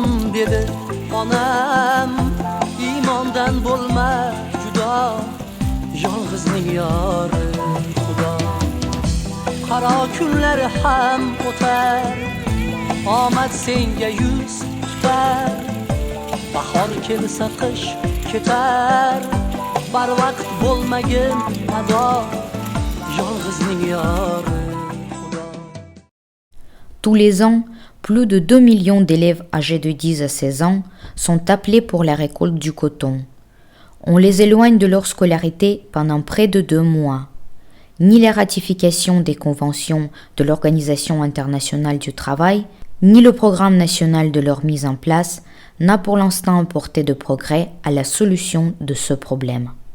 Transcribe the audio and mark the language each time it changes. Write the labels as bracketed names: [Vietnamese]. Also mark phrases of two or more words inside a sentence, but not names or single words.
[Uzbek] dedi onam iymondan bo'lma judo yolg'izning yori xudo qaro kunlar ham o'tar omad senga yuz tutar bahor kelsa qish ketar barvaqt bo'lmagin ado yolg'izning yori xudo. [French] Tous les ans, plus de 2 millions d'élèves âgés de 10 à 16 ans sont appelés pour la récolte du coton. On les éloigne de leur scolarité pendant près de 2 mois. Ni la ratification des conventions de l'Organisation internationale du travail, ni le programme national de leur mise en place n'a pour l'instant apporté de progrès à la solution de ce problème.